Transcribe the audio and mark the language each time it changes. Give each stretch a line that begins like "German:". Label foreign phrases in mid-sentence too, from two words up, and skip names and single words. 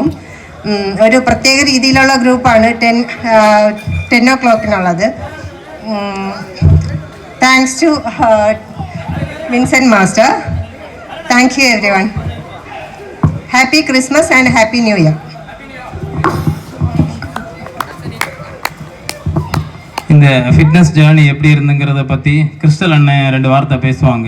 Malayalam: ഒരു പ്രത്യേക രീതിയിലുള്ള ഗ്രൂപ്പാണ് 10 o'clock-നുള്ളത്.
English: Thanks to Vincent Master. Thank you everyone. Happy Christmas and happy new year.
Tamil: இந்த
English: fitness journey
Tamil: எப்படி இருந்துங்கிறத பற்றி கிறிஸ்டல் அண்ணன் 2 வார்த்தை பேசுவாங்க.